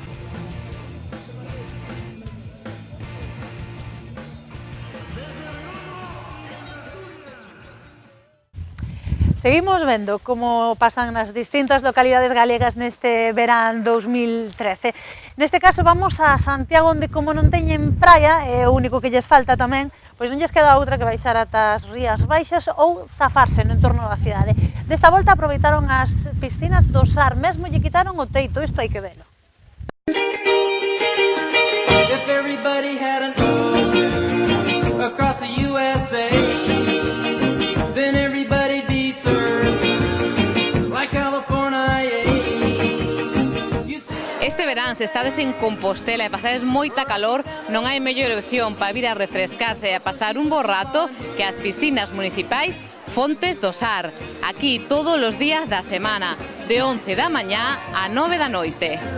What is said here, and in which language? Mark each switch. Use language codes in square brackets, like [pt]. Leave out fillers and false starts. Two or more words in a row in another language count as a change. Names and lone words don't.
[gl] Seguimos vendo como pasan nas distintas localidades galegas neste verán 2013. Neste caso vamos a Santiago, onde como non teñen praia, é o único que lles falta tamén, pois non lles queda outra que baixar ata as Rías Baixas ou zafarse no entorno da cidade. Desta volta aproveitaron as piscinas do Sar, mesmo lle quitaron o teito, isto hai que velo. [en] If everybody had an ocean across the USA, then everybody'd be served like California. [gl] Este verán, se estades en Compostela e pasades moita calor, non hai mellor opción para vir a refrescarse e a pasar un bo rato que as piscinas municipais Fontes do Sar, aquí todos os días da semana, de 11 da mañá a 9 da noite.